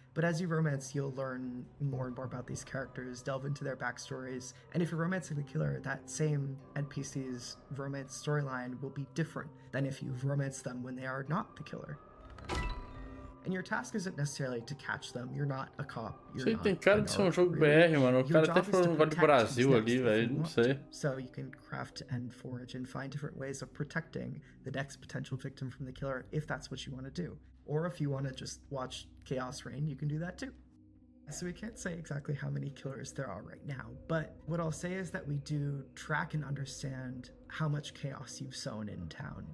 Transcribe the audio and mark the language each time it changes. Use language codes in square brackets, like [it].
[en] But as you romance, you'll learn more and more about these characters, delve into their backstories, and if you're romancing the killer, that same NPC's romance storyline will be different than if you've romanced them when they are not the killer. And your task isn't necessarily to catch them, you're not a cop. [pt] Sei, tem cara de ser jogo BR, mano. O cara até falou um negócio de Brasil ali, velho. Não sei. [en] So you can craft and forage and find different ways of protecting the next potential victim from the killer if that's what you want to do. Or if you want to just watch chaos reign, you can do that too. So we can't say exactly how many killers there are right now, but what I'll say is that we do track and understand how much chaos you've sown in town.